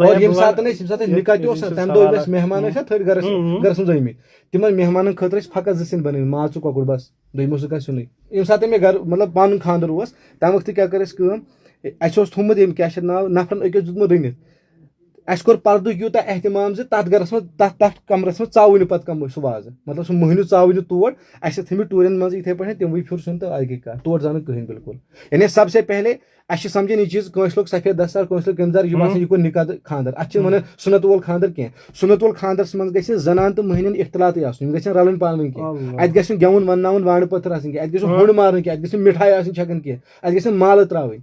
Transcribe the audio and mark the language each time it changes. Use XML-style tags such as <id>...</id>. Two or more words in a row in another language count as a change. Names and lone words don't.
<ks>اور ییٚمہِ ساتہٕ نکاح تہِ اوس تمہِ دۄہ ٲسۍ مہمان ٲسۍ تھٔدۍ گرس منٛز ٲمٕتۍ تِمن مہمانن خٲطرٕ ٲسۍ فقط 2 سِنۍ بنٲومٕتۍ ماز تہٕ کۄکُر بس دوٚیِم اوس نہٕ کانٛہہ سیُنٕے ییٚمہِ ساتہٕ مےٚ گرٕ مطلب پنُن خانٛدر اوس تمہِ وقتہٕ کیاہ کٔر اَسہِ کٲم اَسہِ اوس تھوٚومُت ییٚمۍ کیاہ چھِ ناو نفرن أکِس دیُتمُت رٔنِتھ اَسہِ کوٚر پردُک یوٗتاہ احتِمام زِ تتھ گرس منٛز تتھ کمرس منٛز ژاوٕے نہٕ پتہٕ کانٛہہ سُہ وازٕ مطلب سُہ مٔہنیوٗ ژاوٕے نہٕ تور اَسہِ ٲسۍ تھٲمٕتۍ ٹوٗرٮ۪ن منٛز یِتھٕے پٲٹھۍ تِموٕے پھِر سیُن تہٕ اَدٕ گٔے کتھ تور ژاو نہٕ کٕہٕنۍ بالکل یعنی</ks> <ur>سب سے پہلے</ur> <ks>اَسہِ چھِ سمجھان یہِ چیٖز کٲنٛسہِ لوگ سفید دستار کٲنٛسہِ لوگ قمیٖض دار یہِ باسان یہِ کوٚر نکاح تہٕ خانٛدر اتھ چھِنہٕ ونان سُنت وول خانٛدر کینٛہہ سُنت وول خانٛدرس منٛز گژھِ زنان تہٕ مٔہنِین اختلاطٕے آسُن یِم گژھن رلٕنۍ پانہٕ ؤنۍ کینٛہہ اَتہِ گژھِ نہٕ گٮ۪وُن ونناوُن وانہٕ پٲتھر آسٕنۍ کینٛہہ اَتہِ گژھِ نہٕ ہُنٛڈ مارٕنۍ کینٛہہ اَتہِ گژھِ نہٕ مِٹھایہِ آسٕنۍ چھکان کینٛہہ اَتہِ گژھن مالہٕ ترٛاوٕنۍ</ks>